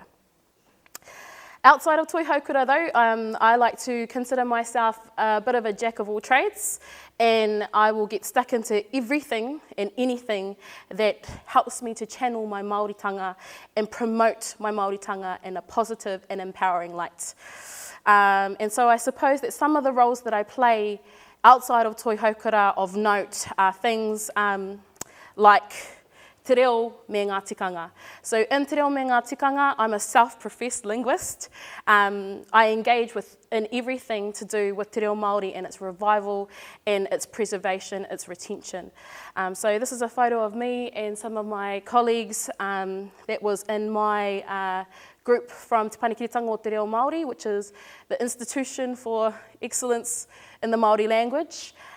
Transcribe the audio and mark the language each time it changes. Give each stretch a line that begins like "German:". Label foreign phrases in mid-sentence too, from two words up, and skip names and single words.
English: Outside of Toi Reo though, I like to consider myself a bit of a jack of all trades, and I will get stuck into everything and anything that helps me to channel my Māoritanga and promote my Māoritanga in a positive and empowering light. And so I suppose that some of the roles that I play outside of Toi Reo of note are things like
Māori: te reo me ngā tikanga.
English: So in
Māori: te reo me ngā tikanga,
English: I'm a self-professed linguist. I engage in everything to do with
Māori: te reo Māori
English: and its revival and its preservation, its retention. So this is a photo of me and some of my colleagues that was in my group from Te Panekiretanga o Te Reo Māori, which is the Institution for Excellence in the Māori Language.